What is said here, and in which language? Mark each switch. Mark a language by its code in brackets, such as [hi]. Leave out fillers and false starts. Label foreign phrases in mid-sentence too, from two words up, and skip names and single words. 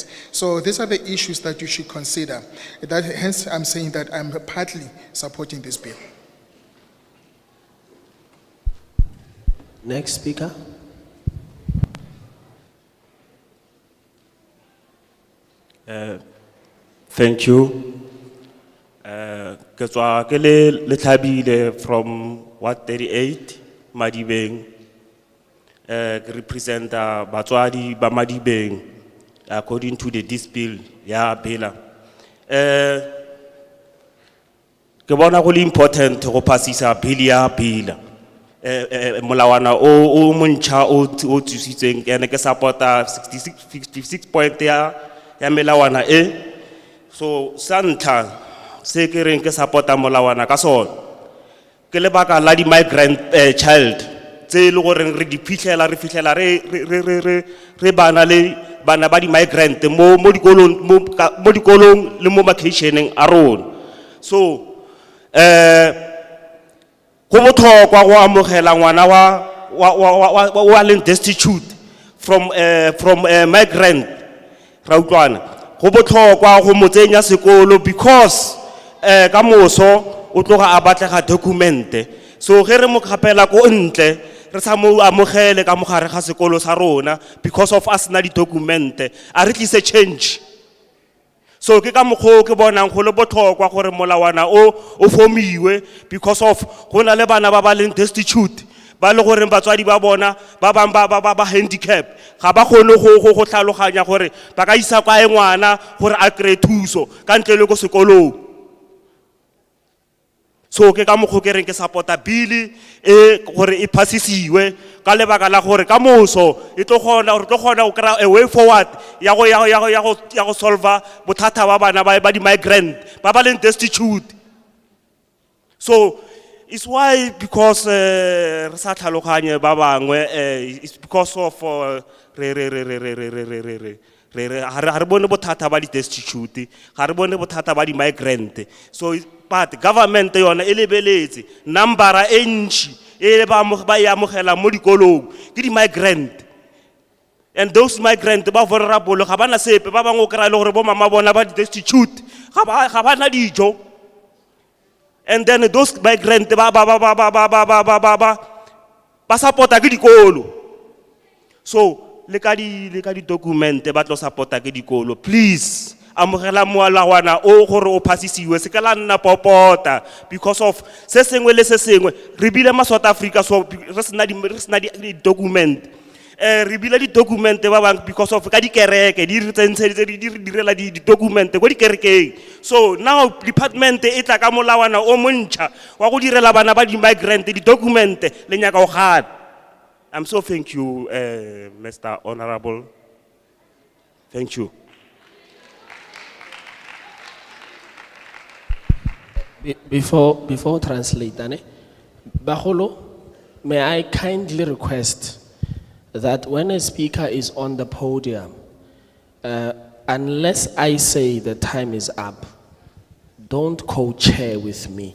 [en] So these are the issues that you should consider. Hence, I'm saying that I'm partly supporting this bill. Next speaker. Thank you. [tn] Ke tswa ke le Thabile from Ward 38, Madibeng. Ke represent batswadi ba Madibeng [en] according to this bill [tn] ya BELA. Ke bona go le important go passisa bill ya BELA. Molawana o montšha o tsusitseng ke ne ke supporta 56 point ya melawana e. So sa ntlha se ke reng ke supporta molawana ka sona ke lebaka la di- [en] migrant child, [tn] tse e le goreng re di fitlhela re bana le bana ba di-migrant mo dikolong le mo makeisheneng a rona. So, go botlhokwa go amogela ngwana wa leng [en] destitute from migrant, [tn] ra utlwana. Go botlhokwa go mo tsenya sekolo because ka moso o tloga a batlega documente. So ge re mo kgapela ko ntle re sa mo amogele ka mogare ga sekolo sa rona [en] because of us [tn] na di documente a re tlise change. So ke ka mokgwa ke bonang go le botlhokwa gore molawana o formiwe [en] because of [tn] go na le bana ba ba leng destitute ba le gore batswadi ba bona ba bang ba handicap ga ba gone go tlhaloganya gore ba ka isa kwa ngwana gore a kry thuso ka ntle le go sekolong. So ke ka mokgwa ke reng ke supporta bill gore e passisiwe ka lebaka la gore ka moso e tlo gona go kry [en] a way forward [tn] ya go solve bothata ba bana ba di migrant ba ba leng destitute. [en] So it's why because [tn] re sa tlhaloganye ba bangwe [en] it's because of [tn] re bone bothata ba di destitute ga re bone bothata ba di migrant. [en] So but government [tn] yona e lebeletse number e ntši e ba ya amogela mo dikolong ke di migrant, [en] and those migrant [tn] ba vulnerable ga bana sepe ba bangwe o kry-a le gore bo mama bona ba di destitute ga bana dijo, [en] and then those migrant [tn] ba support-a ke dikolo. So le ka di documente ba tlo support-a ke dikolo. Please amogela molawana o gore o passisiwe se ka la nna popota [en] because of [tn] se sengwe le se sengwe re bile ma South Africa, so re sena di document re bile di document ba bang because of ka di kereke di direla di document go di kerekeng. So now department e tla ka molawana o montšha wa go direla bana ba di migrant di document le nyaka o gana. [en] I'm so thank you Mr. Honorable, thank you. Before translating, Baholo, may I kindly request that when a speaker is on the podium, unless I say the time is up, don't co-chair with me.